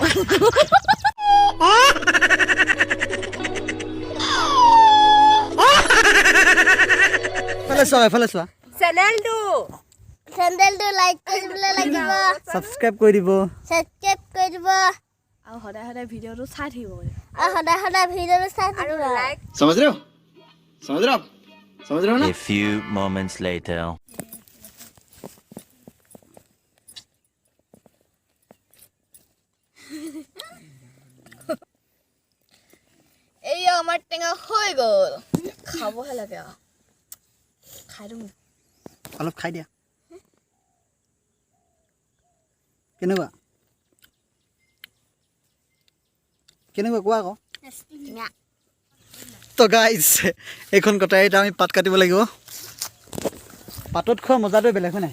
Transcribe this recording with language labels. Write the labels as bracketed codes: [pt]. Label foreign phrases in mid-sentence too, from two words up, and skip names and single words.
[as] এফালে চোৱা চেনেলটো হেণ্ডেলটো লাইক কৰিবলৈ লাগিব ছাবস্ক্ৰাইব কৰি দিব ছাবস্ক্ৰাইব কৰি দিব আৰু সদায় সদায় ভিডিঅ'টো চাই থাকিব আৰু সদায় সদায় ভিডিঅ'টো চাই আৰু থাকিব লাইক [hi] समझ रहे हो समझ रहे हो ना [en] A few moments later. [as] এই আমাৰ টেঙা হৈ গ'ল খাবহে লাগে আৰু খাই দিওঁ অলপ খাই দিয়া কেনেকুৱা কোৱা আকৌ তো গাইজ এইখন কটাৰীত আমি পাত কাটিব লাগিব পাতত খোৱা মজাটোৱে বেলেগ হয় নাই